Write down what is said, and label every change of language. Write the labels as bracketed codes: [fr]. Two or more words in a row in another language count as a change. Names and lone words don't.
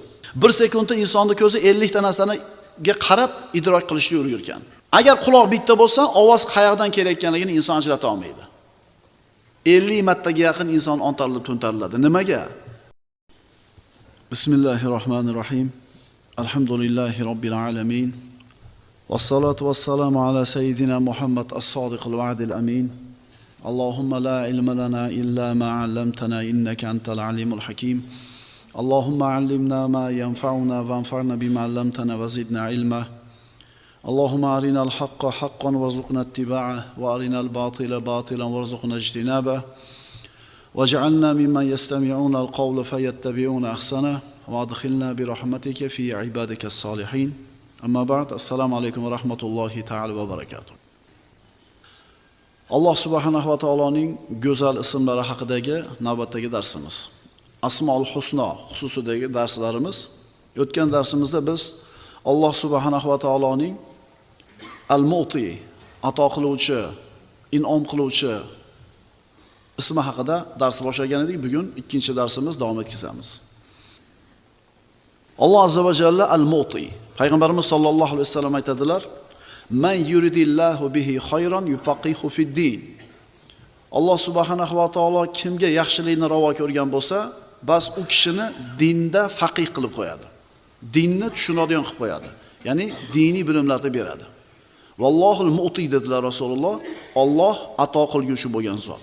[uz] Bir sekundda insonning ko'zi 50 ta narsaniga qarab idrok qilishga ulgurgan. Agar quloq bitta bo'lsa, ovoz qayerdan kelayotganligini inson ajrata olmaydi. 50 martaga yaqin inson ontarilib to'ntariladi. Nimaga? [ar] Bismillahirrohmanirrohim. الحمد لله رب العالمين والصلاة والسلام على سيدنا محمد الصادق الوعد الأمين. اللهم لا علم لنا إلا ما علمتنا إنك أنت العليم الحكيم. اللهم علمنا ما ينفعنا وانفعنا بما علمتنا وزدنا علما. اللهم أرنا الحق حقا وارزقنا اتباعه وأرنا الباطل باطلا وارزقنا اجتنابه. واجعلنا ممن يستمعون القول فيتبعون أحسنه وأدخلنا برحمتك في عبادك الصالحين. أما بعد. السلام عليكم ورحمة الله تعالى وبركاته. [uz] Alloh subhanahu va taoloning go'zal ismlari haqidagi navbatdagi darsimiz. [ar] الأسماء الحسنى [uz] xususidagi darslarimiz. O'tgan darsimizda biz Alloh subhanahu va taoloning Al-Mu'ti, ato qiluvchi, in'om qiluvchi ismi haqida dars boshlagan edik. Bugun ikkinchi darsimiz davom etkazamiz. Alloh [ar] عز وجل [uz] Al-Mu'ti. Payg'ambarimiz sollallohu alayhi vasallam aytadilar: [ar] "من يرد الله به خيرا يفقهه في الدين." [uz] Alloh subhanahu va taolo kimga yaxshilikni ravo ko'rgan bo'lsa, bas u kishini dinda faqih qilib qo'yadi. Dinni tushunadigan qilib qo'yadi. Ya'ni diniy bilimlarni beradi. [ar] والله المعطي [uz] dedilar Rasululloh. Alloh ato qilguvchi bo'lgan zot.